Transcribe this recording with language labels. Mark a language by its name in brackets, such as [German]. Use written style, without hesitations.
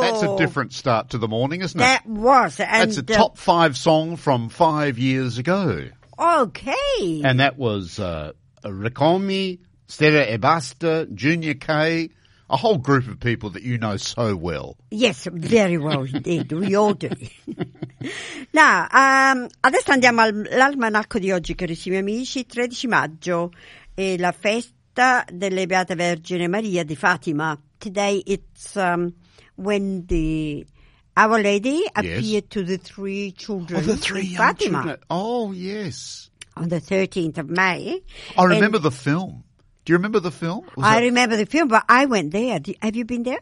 [English] That's a different start to the morning, isn't it? That was. And that's a top five song from 5 years ago. Okay. And that was Ricomi, Stere e Basta, Junior K, a whole group of people that you know so well. Yes, very well indeed. We all do. [Italian] Now, adesso andiamo all'almanacco di oggi, carissimi amici. 13 maggio è la festa delle Beate Vergine Maria di Fatima. [English] Today it's when the Our Lady appeared to the three children in Fatima. Children. Oh, yes. On the 13th of May. I remember the film. Do you remember the film? Remember the film, but I went there. Have you been there?